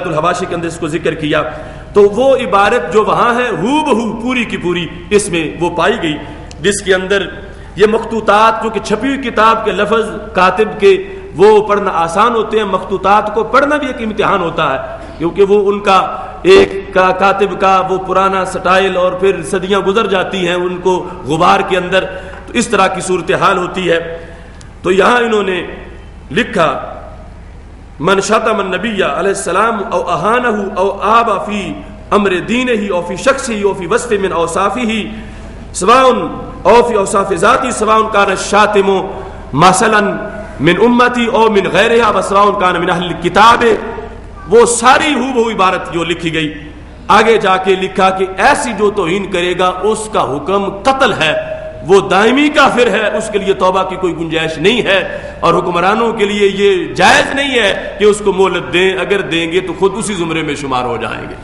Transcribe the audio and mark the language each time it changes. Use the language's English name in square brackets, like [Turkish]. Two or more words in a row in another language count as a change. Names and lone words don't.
[Urdu] الحواشی کے اندر اس کو ذکر کیا، تو وہ عبارت جو وہاں ہے ہو بہو پوری کی پوری اس میں وہ پائی گئی، جس کے اندر یہ مخطوطات جو کہ چھپی ہوئی کتاب کے لفظ کاتب کے وہ پڑھنا آسان ہوتے ہیں، مخطوطات کو پڑھنا بھی ایک امتحان ہوتا ہے، کیونکہ وہ ان کا ایک کاتب کا وہ پرانا سٹائل اور پھر صدیاں گزر جاتی ہیں ان کو غبار کے اندر، تو اس طرح کی صورتحال ہوتی ہے۔ تو یہاں انہوں نے لکھا [Arabic] من شتم النبی علیہ السلام او اہانہ او آب فی امر دینہ او فی شخصہ او فی وصف من اوصافہ سواء او فی اوصاف ذاتی سواء کان الشاتم مثلا من امتی او من غیرہا وسواء کان من اہل الکتاب، [Urdu] وہ ساری ہو بہو عبارت جو لکھی گئی، آگے جا کے لکھا کہ ایسی جو توہین کرے گا اس کا حکم قتل ہے، وہ دائمی کافر ہے، اس کے لیے توبہ کی کوئی گنجائش نہیں ہے، اور حکمرانوں کے لیے یہ جائز نہیں ہے کہ اس کو مہلت دیں، اگر دیں گے تو خود اسی زمرے میں شمار ہو جائیں گے۔